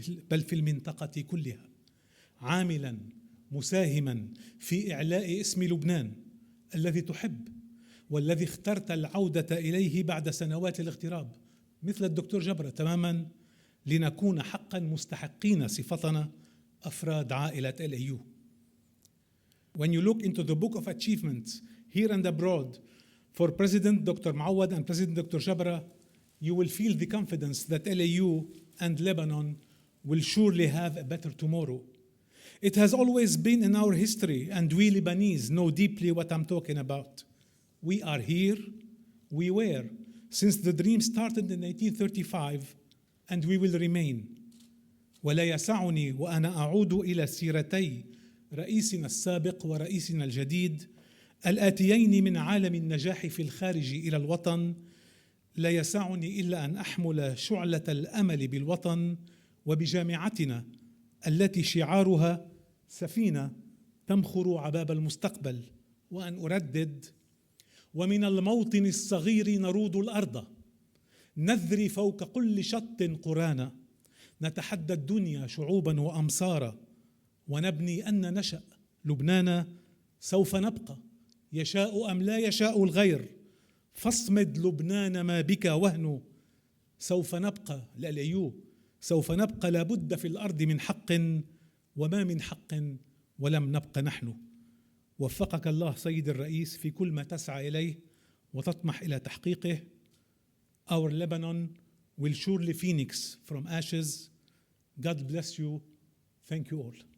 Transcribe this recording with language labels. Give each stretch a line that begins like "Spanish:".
Arabic: بل في المنطقة كلها عاملا مساهما في إعلاء اسم لبنان الذي تحب والذي اخترت العودة إليه بعد سنوات الاغتراب مثل الدكتور جبرة تماما لنكون حقا مستحقين صفتنا أفراد عائلة LAU.
English: When you look into the book of achievements here and abroad for President Dr. Mawad and President Dr. Jabbra, you will feel the confidence that LAU and Lebanon will surely have a better tomorrow. It has always been in our history, and we Lebanese know deeply what I'm talking about. We are here, we were, since the dream started in 1835, and we will remain.
Arabic: ولا يسعني وأنا أعود إلى سيرتي رئيسنا السابق ورئيسنا الجديد الآتيين من عالم النجاح في الخارج إلى الوطن لا يسعني إلا أن أحمل شعلة الأمل بالوطن وبجامعتنا التي شعارها سفينة تمخر عباب المستقبل وأن أردد ومن الموطن الصغير نرود الأرض نذري فوق كل شط قرانا نتحدى الدنيا شعوبا وأمصارا ونبني أن نشأ لبنان سوف نبقى يشاء أم لا يشاء الغير فاصمد لبنان ما بك وهن سوف نبقى LAU سوف نبقى لابد في الأرض من حق وما من حق ولم نبقى نحن. وفقك الله سيد الرئيس في كل ما تسعى إليه وتطمح إلى تحقيقه.
English: our Lebanon will surely phoenix from ashes. God bless you. Thank you all.